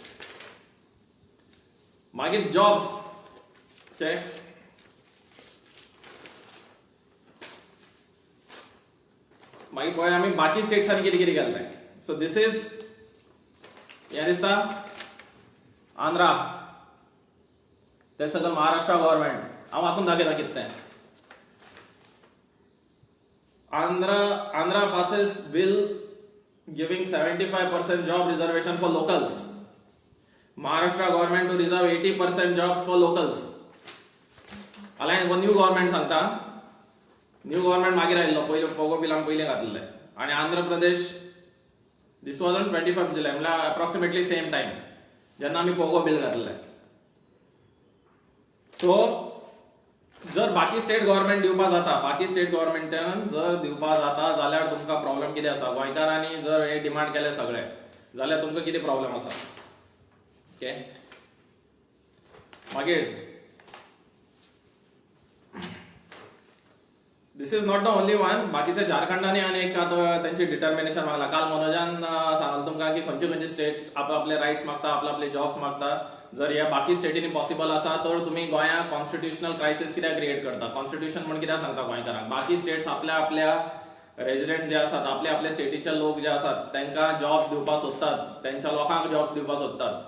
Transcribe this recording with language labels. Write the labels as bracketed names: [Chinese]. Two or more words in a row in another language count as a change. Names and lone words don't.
[Konkani] मागीर [English] jobs okay, [Konkani] मागीर पळय आमी बाकी स्टेट्सांनी कितें कितें केल्लें. [English] so this is [Konkani] हें दिसता आंध्रा, तें सगळं महाराष्ट्र गव्हर्मेंट. हांव वाचून दाखयता कितें तें. [English] Andhra passes bill giving 75% job reservation for locals. Maharashtra government to reserve 80% jobs for locals. Alliance one new government सांगता. new government [Konkani] मागीर आयिल्लो, पयलो पोगो बिल आमी पयलें घातलेलें. आनी आंध्र प्रदेश [English] this was on [Konkani] 25 जुलै, म्हळ्यार [English] approximately same time [Konkani] जेन्ना आमी पोगो बिल घातलेलें. सो जर बाकी [English] state government [Konkani] दिवपा जाता, बाकी [English] state governmentan [Konkani] जर दिवपा जाता जाल्यार तुमकां प्रॉब्लेम कितें आसा. गोंयकारांनी जर हे डिमांड केले सगळे जाल्यार तुमकां कितें प्रॉब्लेम आसा. ओके, मागीर [English] this is not the only one. [Konkani] बाकीचे झारखंडांनी आनी एक आतां तेंची डिटर्मिनेशन मागला. काल मनोजान सांगलें तुमकां की खंयचे खंयचे स्टेट्स आपले रायट्स मागता, आपले जॉब्स मागता. जर ह्या बाकी स्टेटींनी पॉसिबल आसा तर तुम्ही गोंयांत [English] constitutional crisis [Konkani] कित्याक क्रिएट करता. कॉन्स्टिट्युशन म्हण कित्याक सांगता गोंयकारांक. बाकी स्टेट्स आपल्या रेजिडेंट जे आसात, आपल्या स्टेटीचे लोक जे आसात तांकां जॉब्स दिवपाक सोदतात, तेंच्या लोकांक जॉब्स दिवपाक सोदतात.